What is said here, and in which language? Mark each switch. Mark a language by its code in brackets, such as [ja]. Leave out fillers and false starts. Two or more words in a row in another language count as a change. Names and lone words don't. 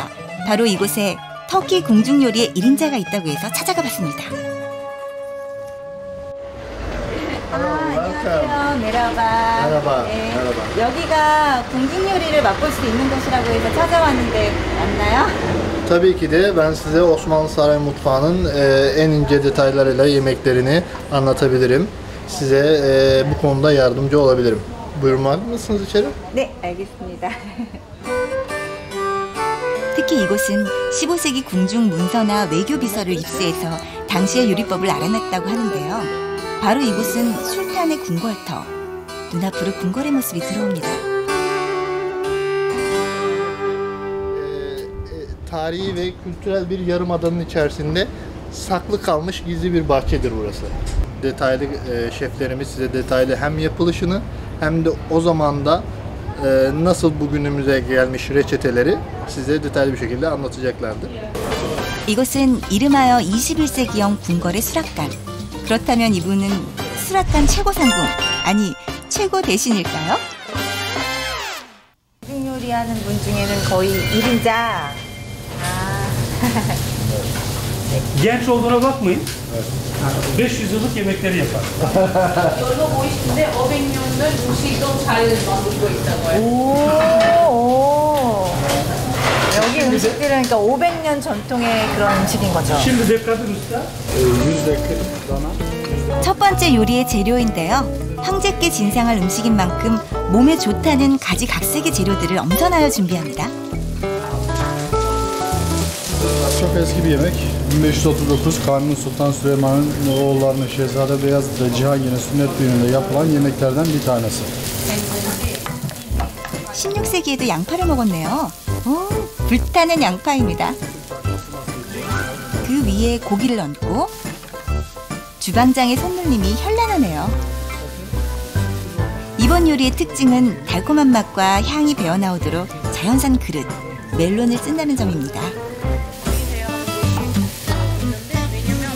[ko] 바로 이곳에 터키 궁중 요리의 1인자가 있다고 해서 찾아가 봤습니다. 안녕하세요. 메라바. 네. 여기가 궁중 요리를 맛볼 수 있는 곳이라고 해서 찾아왔는데 맞나요? [tr] Tabii ki de ben size Osmanlı Saray Mutfağı'nın en ince detaylarıyla yemeklerini anlatabilirim. Size bu konuda yardımcı olabilirim. Buyurmak mısınız içeri? [ko] 네, 알겠습니다. 특히 이곳은 15세기 궁중 문서나 외교 비서를 입수해서 당시의 요리법을 알아냈다고 하는데요. 바로 이곳은 술탄의 궁궐터. 눈앞으로 궁궐의 모습이 들어옵니다. [tr] Tarihi ve kültürel bir yarımadanın içerisinde saklı kalmış gizli bir bahçedir burası. Detaylı şeflerimiz size detaylı hem yapılışını hem de o zamanda nasıl bugünümüze gelmiş reçeteleri size detaylı bir şekilde anlatacaklardır. [ko] 이곳은 이름하여 21세기형 궁궐의 수락관. 그렇다면 이분은 수락관 최고 상궁, 아니 최고 대신일까요? 요리하는 분 중에는 거의 1인자. [tr] Genç olduğuna bakmayın. 500 yıllık yemekleri yapar. [ko] 여기서 보이시는데 500년을 음식도 잘 만들고 있다고요. 오. 여기 음식들은 그러니까 500년 전통의 그런 음식인 거죠. [tr] Şimdi de kadın usta. [ko] 첫 번째 요리의 재료인데요. 황제께 진상할 음식인 만큼 몸에 좋다는 가지각색의 재료들을 엄선하여 준비합니다. [tr] Çok eski bir yemek. 1539 Kanuni Sultan Süleyman'ın oğullarının Şehzade Beyazıt ve Cihangir'in sünnet düğününde yapılan yemeklerden bir tanesi. [ko] 16세기에도 양파를 먹었네요. 오, 불타는 양파입니다. 그 위에 고기를 얹고 주방장의 손놀림이 현란하네요. 이번 요리의 특징은 달콤한 맛과 향이 배어나오도록 자연산 그릇, 멜론을 쓴다는 점입니다.